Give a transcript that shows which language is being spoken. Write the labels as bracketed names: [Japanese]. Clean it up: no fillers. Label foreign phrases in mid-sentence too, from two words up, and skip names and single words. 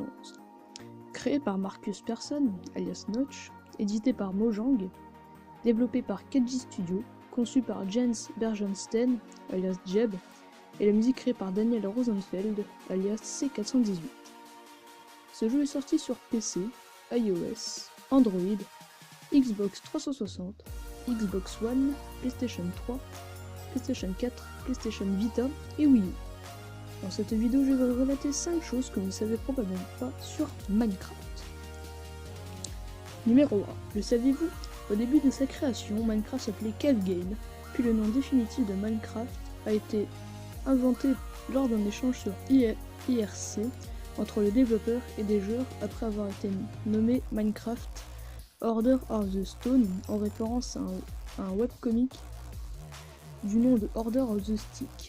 [French] Créé par Marcus Persson, alias Notch, édité par Mojang, développé par Keji Studio, conçu par Jens Bergensten, alias Jeb, et la musique créée par Daniel Rosenfeld, alias C418. Ce jeu est sorti sur PC, iOS, Android, Xbox 360, Xbox One, PlayStation 3, PlayStation 4, PlayStation Vita et Wii U. Dans cette vidéo, je vais relater 5 choses que vous ne savez probablement pas sur Minecraft. Numéro 1. Le saviez-vous? Au début de sa création, Minecraft s'appelait Cave Game, puis le nom définitif de Minecraft a été inventé lors d'un échange sur IRC entre le développeur et des joueurs après avoir été nommé Minecraft Order of the Stone en référence à un webcomic du nom de Order of the Stick.